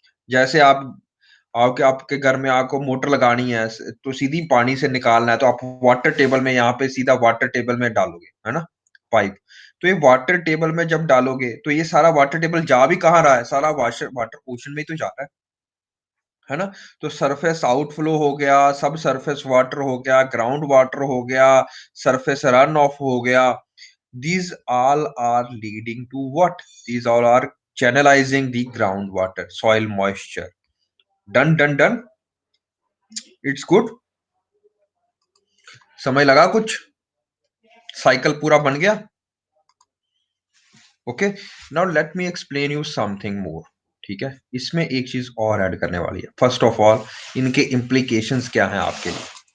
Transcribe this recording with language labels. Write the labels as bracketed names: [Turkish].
[Hindi] जैसे आप आपके आपके घर में आपको मोटर लगानी है, तो सीधी पानी से निकालना है, तो आप वाटर टेबल में यहाँ पे सीधा वाटर टेबल में डालोगे, है ना, पाइप। तो ये वाटर टेबल में जब डालोगे तो ये सारा वाटर टेबल जा भी कहाँ रहा है, सारा वाटर वाटर ओशन में ही तो जा रहा है ना। [English] तो surface outflow हो गया, सब सरफेस वाटर हो गया, ग्राउंड वाटर हो गया, सरफेस रन ऑफ हो गया। these all are leading to what? These all are channelizing the groundwater, soil moisture. Done, done, done. It's good. [Hindi] समय लगा कुछ, साइकिल पूरा बन गया। Okay, [English] Now let me explain you something more. [Hindi] ठीक है, इसमें एक चीज और ऐड करने वाली है। [English] first of all, [Hindi] इनके इम्प्लीकेशंस क्या हैं आपके लिए।